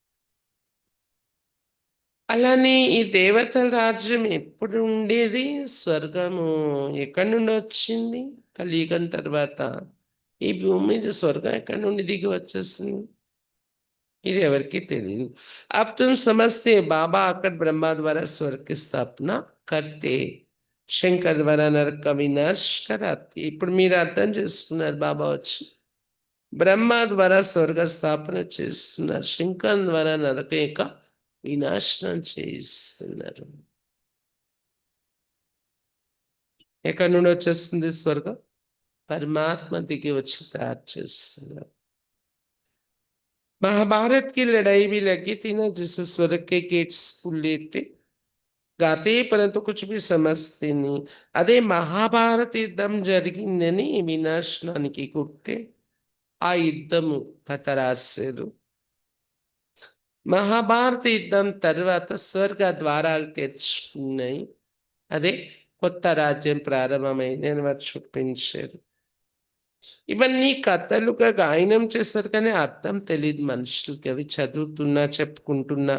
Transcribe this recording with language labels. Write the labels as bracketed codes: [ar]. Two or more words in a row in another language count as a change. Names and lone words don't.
[te] అలానే ఈ దేవతల రాజ్యం ఎప్పుడు ఉండేది, స్వర్గము ఎక్కడి నుండి వచ్చింది? కలియుగం తర్వాత ఈ భూమి మీద స్వర్గం ఎక్కడి నుండి దిగి వచ్చేసింది ఇది ఎవరికి తెలియదు. [hi] अब तुम समझते हैं बाबा आकर ब्रह्मा द्वारा स्वर्ग की स्थापना करते, शंकर द्वारा नरक विनाश कराती. [te] ఇప్పుడు మీరు అర్థం చేసుకున్నారు బాబా వచ్చి బ్రహ్మ ద్వారా స్వర్గ స్థాపన చేస్తున్నారు, శంకర్ ద్వారా నరక యొక్క వినాశనం చేయిస్తున్నారు. ఎక్కడి నుండి వచ్చేస్తుంది స్వర్గం? పరమాత్మ దిగి వచ్చి తయారు చేస్తున్నారు. [hi] महाभारत की लड़ाई भी लगी थी ना, जिसे स्वर्ग के गेट्स खुले थे, गाते परंतु कुछ भी समझते नहीं. [te] అదే మహాభారత యుద్ధం జరిగిందని వినాశనానికి గుర్తే ఆ యుద్ధము కథ రాశారు. మహాభారత యుద్ధం తర్వాత స్వర్గ ద్వారాలు తెరుచుకున్నాయి, అదే కొత్త రాజ్యం ప్రారంభమైంది అని వారు చూపించారు. ఇవన్నీ కథలుగా గాయనం చేస్తారు కానీ అర్థం తెలియదు మనుషులకి, అవి చదువుతున్నా చెప్పుకుంటున్నా.